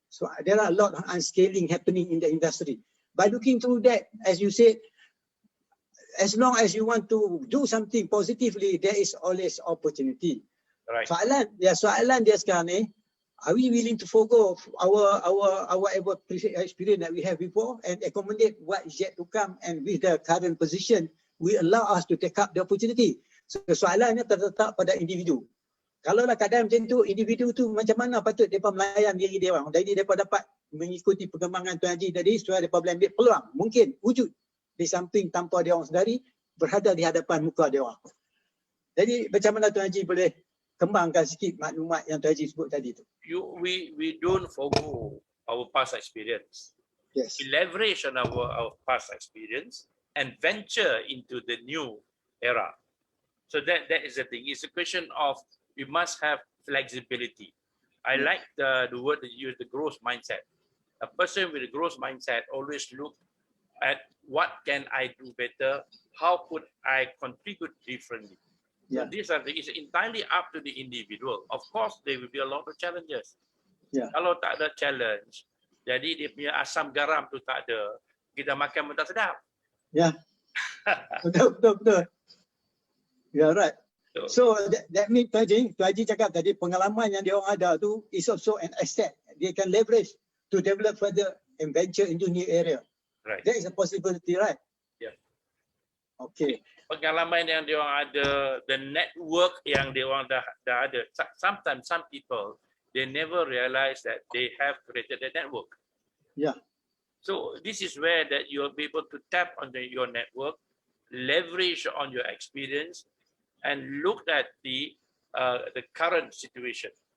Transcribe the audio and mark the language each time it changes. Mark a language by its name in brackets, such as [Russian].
[English] So there are a lot of unscaling happening in the industry. By looking through that, as you said, as long as you want to do something positively, there is always opportunity. Right. [Malay] Soalan dia sekarang ni, [English] are we willing to forgo our ever experience that we have before and accommodate what is yet to come, and with the current position, we allow us to take up the opportunity. [Malay] So soalannya terletak pada individu. Kalau lah keadaan macam tu, individu tu macam mana patut mereka melayan diri dia orang. Jadi mereka dapat mengikuti perkembangan Tuan Haji tadi supaya mereka boleh ambil peluang. Mungkin wujud di samping tanpa dia orang sedari, berada di hadapan muka dia orang. Jadi macam mana Tuan Haji boleh kembangkan sikit maklumat yang Tuan Haji sebut tadi tu? [English] We don't forgo our past experience. Yes. We leverage on our past experience and venture into the new era. So that is the thing. It's a question of we must have flexibility. I like the word that you use, the growth mindset. A person with a growth mindset always look at what can I do better, how could I contribute differently. Yeah. So these are it's entirely up to the individual. Of course, there will be a lot of challenges. Yeah. [Malay] Kalau tak ada challenge, jadi dia punya asam garam tu tak ada, kita makan pun tak sedap. [English] Yeah. [Malay] Betul. [English] Yeah, right. So that means [Malay] Tuan Haji cakap tadi, pengalaman yang dia orang ada tu [English] is also an asset. They can leverage to develop further and venture into new area. Right. That is a possibility, right? Yeah. Okay. [Malay] Pengalaman yang dia orang ada, the network yang dia orang dah ada. [English] Sometimes some people, they never realize that they have created a network. Yeah. So this is where that you'll be able to tap on your network, leverage on your experience, and look at the current situation.